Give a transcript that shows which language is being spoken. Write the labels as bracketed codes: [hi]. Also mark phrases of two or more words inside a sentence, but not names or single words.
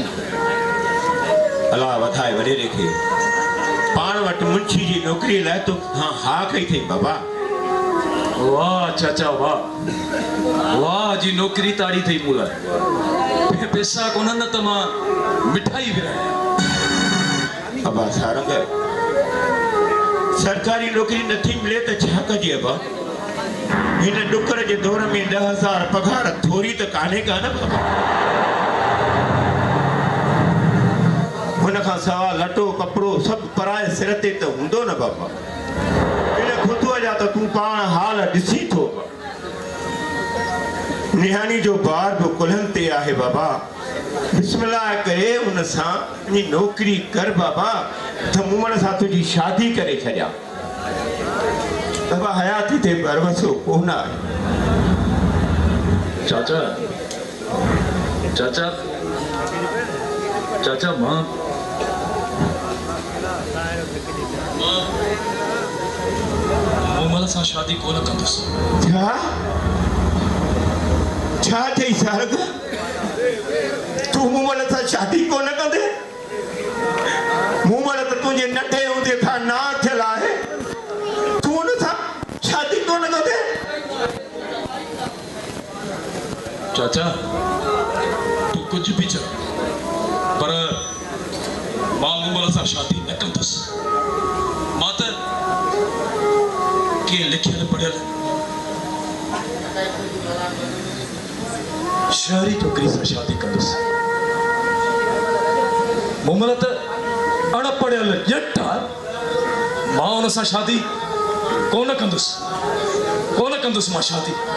[sd] अल्लाह वधाए वडेरे खे पाण वटि मुंशी जी नौकरी लाइ तो हा कई थई बाबा वाह चाचा वाह जी नौकरी ताड़ी थई मूला पैसा कोन न त मां मिठाई विराया अबा सारंग सरकारी नौकरी नथी मिले त छा कजे अबा हिन डुकर जे दौर में 10,000 पगार थोरी त कान्हे का न बाबा हुन खां सवा लटो कपड़ो सब पराए सिर ते त हूंदो न बाबा इन खुदुअ जा त तूं पाण हाल ॾिसी थो निहानी जो बार बि कुल्हनि ते आहे बाबा बिस्मिल्लाह करे उन सां नौकरी कर बाबा त मूमण सां तुंहिंजी शादी करे छॾिया बाबा हयाती थे बरवसो कोना चाचा चाचा चाचा मां मूमल सां शादी कोन कंदुसि। छा थई सारग तू मूमल सां शादी कोन कंदे? मूमल त तुंहिंजे नंढे हूंदे खां ना थियल आहे, तू हुन सां शादी कोन कंदे? चाचा तू कुछ भी चल पर मां मूमल सां शादी न कंदुसि। मां त के लिखियल पढ़ियल शहरी छोकिरी सां शादी कंदुसि। मूमल त अणपढ़ियल ॼट आहे, मां हुन सां शादी कोन कंदुसि मां शादी।